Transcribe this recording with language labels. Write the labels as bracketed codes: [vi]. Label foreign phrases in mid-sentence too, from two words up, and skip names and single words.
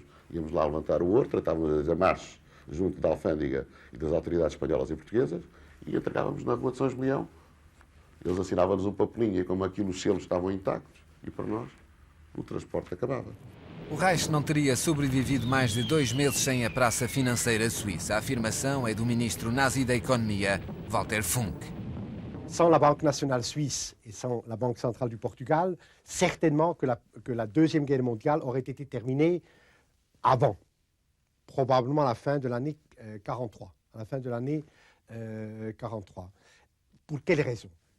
[pt] Íamos lá levantar o ouro, tratávamos as amarres junto da alfândega e das autoridades espanholas e portuguesas e entregávamos na Rua de São Julião. Eles assinavam-nos um papelinho e como aquilo os selos estavam intactos e para nós o transporte acabava. O Reich não teria sobrevivido mais de 2 meses sem a praça financeira suíça. A afirmação é do ministro nazi da Economia, Walter Funk. [fr] Sans la Banque nationale suisse et sans la Banque centrale du Portugal, certainement que la Deuxième Guerre mondiale aurait été terminée avant, probablement à la fin de l'année 43. À la fin de l'année 43. Pour quelles raisons?